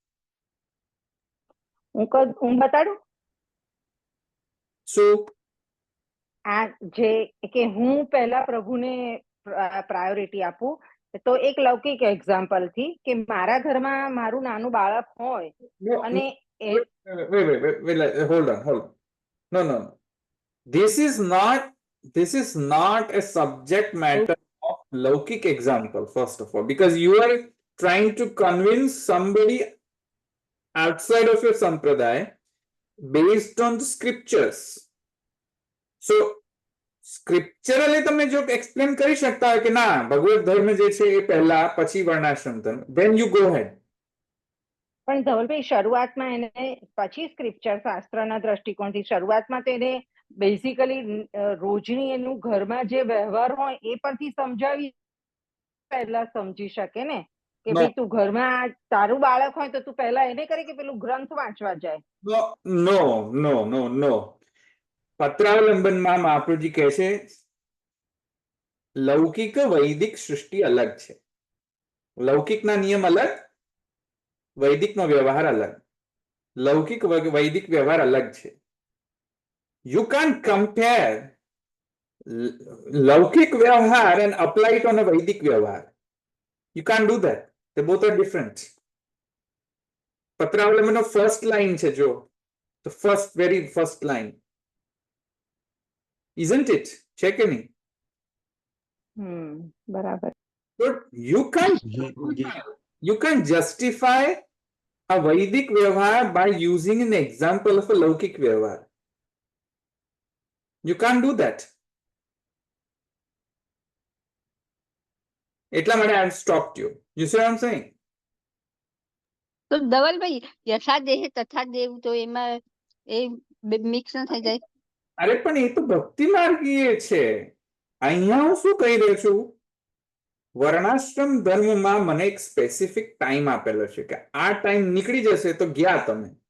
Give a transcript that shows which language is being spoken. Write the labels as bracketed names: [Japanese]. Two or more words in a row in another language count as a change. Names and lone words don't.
[Gujarati] હું બતાડું શું? આ જે કે હું પહેલા પ્રભુને પ્રાયોરિટી આપું, તો એક લૌકિક એક્ઝામ્પલ થી કે મારા ઘરમાં મારું નાનું બાળક હોય અને [English] hold on. No. This is not a subject matter of Laukik example, first of all, because you are trying to convince somebody outside of your sampradaya based on the scriptures. So, [Gujarati] સ્ક્રિપ્ચરલી તમે જો એક્સપ્લેન કરી શકતા હોય કે ના ભગવત ધર્મ જે છે એ પહેલા પછી વર્ણાશ્રમ ધર્મ, [English] then you go ahead. [Gujarati] પણ ધવલભાઈ, શરૂઆતમાં એને પછી સ્ક્રિપ્ચર શાસ્ત્રના દ્રષ્ટિકોણથી શરૂઆતમાં તો એને બેઝિકલી રોજની એનું ઘરમાં જે વ્યવહાર હોય એ પરથી સમજાવી પહેલા સમજી શકે ને કે ભાઈ તું ઘરમાં તારું બાળક હોય તો તું પહેલા એને કરે કે પેલું ગ્રંથ વાંચવા જાય? નો. પત્રાવલંબનમાં મહાપ્રભુજી કહે છે લૌકિક વૈદિક સૃષ્ટિ અલગ છે. લૌકિકના નિયમ અલગ, વૈદિકનો વ્યવહાર અલગ. લૌકિક વૈદિક વ્યવહાર અલગ છે. [English] You can't compare [Gujarati] લૌકિક વ્યવહાર [English] and apply it on a [Gujarati] વૈદિક વ્યવહાર. [English] You can't do that. They both are different. પત્રાવલંબનનો first line [Gujarati] છે, જો [English] the very first line. Isn't it? [Gujarati] છે કે નહીં? બરાબર. [English] But you can't justify a Vedic વ્યવહાર by using an example of a [Gujarati] લૌકિક વ્યવહાર. [English] You can't do that. [Gujarati] એટલા માટે [English] I have stopped you. You see what I'm saying? [Gujarati] તો ધવલભાઈ, યથા દેહ તથા દેવ, તો એમાં એ મિક્સ ન થઈ જાય? અરે પણ એ તો ભક્તિ માર્ગીય છે. અહીંયા હું શું કહી રહ્યો છું, વર્ણાશ્રમ ધર્મમાં મને એક સ્પેસિફિક ટાઈમ આપેલો છે કે આ ટાઈમ નીકળી જશે તો ગયા તમે.